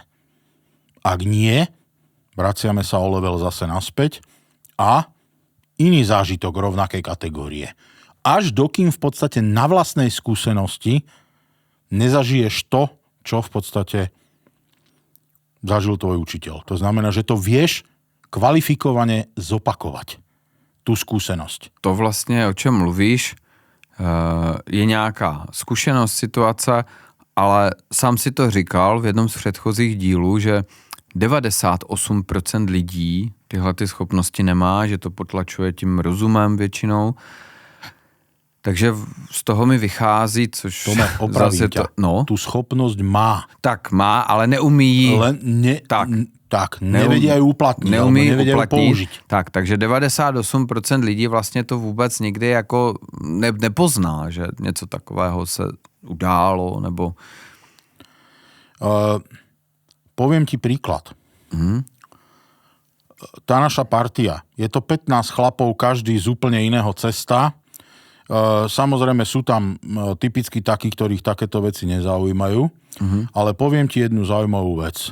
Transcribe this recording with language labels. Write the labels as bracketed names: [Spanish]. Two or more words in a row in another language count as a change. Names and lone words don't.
[Slovak] Ak nie, vraciame sa o level zase naspäť a iný zážitok rovnakej kategórie. Až dokým v podstate na vlastnej skúsenosti nezažiješ to, čo v podstate zažil tvoj učiteľ. To znamená, že to vieš kvalifikovane zopakovať. Tú skúsenosť. [Czech] To vlastně, o čem mluvíš, je nějaká zkušenost, situace, ale sám si to říkal v jednom z předchozích dílů, že 98% lidí tyhle ty schopnosti nemá, že to potlačuje tím rozumem většinou. Takže z toho mi vychází, což... Tome, [Slovak] opravím ťa. Tu schopnosť má. [Czech] Tak má, ale neumí... [Slovak] Tak, nevedia ju uplatniť, [Czech] neumí [Slovak] nevedia ju použiť. [Czech] Tak, takže 98% lidí vlastně to vůbec nikdy jako nepozná, že něco takového se událo, nebo... [Slovak] Poviem ti príklad. Tá naša partia, je to 15 chlapov, každý z úplne iného cesta. Samozrejme sú tam typicky takí, ktorých takéto veci nezaujímajú, ale poviem ti jednu zaujímavú vec.